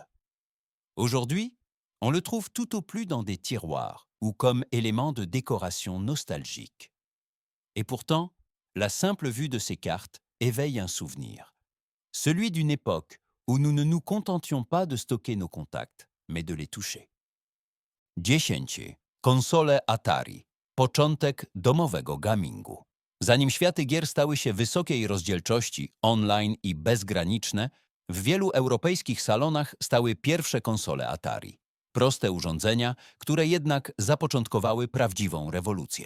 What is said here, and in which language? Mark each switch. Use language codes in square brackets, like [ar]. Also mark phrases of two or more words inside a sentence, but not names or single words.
[fr] Aujourd'hui, on le trouve tout au plus dans des tiroirs ou comme élément de décoration nostalgique. Et pourtant, la simple vue de ces cartes éveille un souvenir. Celui d'une époque où nous ne nous contentions pas de stocker nos contacts, mais de les toucher. 10. [pl] Konsole Atari. Początek domowego gamingu. Zanim światy gier stały się wysokiej rozdzielczości, online i bezgraniczne, w wielu europejskich salonach stały pierwsze konsole Atari. Proste urządzenia, które jednak zapoczątkowały prawdziwą rewolucję.